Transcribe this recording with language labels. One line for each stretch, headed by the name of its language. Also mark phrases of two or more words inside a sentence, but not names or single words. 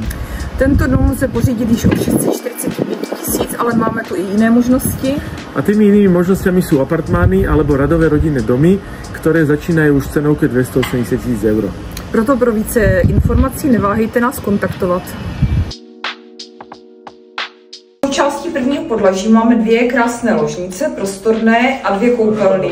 Czech: Tento dům se pořídit již o 645 000, ale máme tu i jiné možnosti.
Slovak: A tými inými možnosťami sú apartmány alebo radové rodinné domy, ktoré začínajú už v cenovke 280 000 eur.
Czech: Proto pro více informací neváhejte nás kontaktovat. V části prvního podlaží máme dvě krásné ložnice, prostorné a dvě koupelny.